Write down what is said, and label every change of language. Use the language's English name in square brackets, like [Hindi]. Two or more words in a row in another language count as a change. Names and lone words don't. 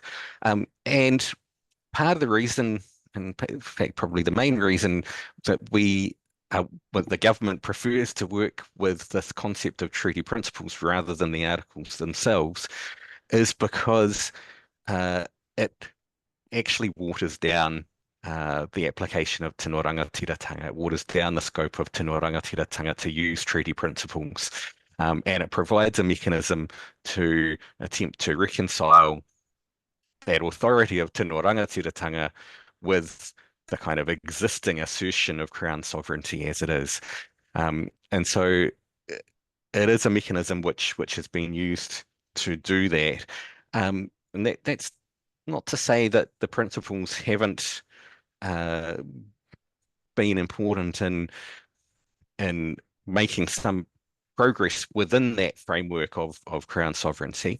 [English] And part of the reason, and in fact, probably the main reason that the government prefers to work with this concept of treaty principles rather than the articles themselves is because it actually waters down the application of [Māori] tino rangatiratanga. [English] It waters down the scope of [Māori] tino rangatiratanga [English] to use treaty principles. And it provides a mechanism to attempt to reconcile that authority of [Māori] tino rangatiratanga [English] with the kind of existing assertion of Crown sovereignty as it is. And so it is a mechanism which has been used to do that. And that's not to say that the principles haven't been important in making some progress within that framework of Crown sovereignty.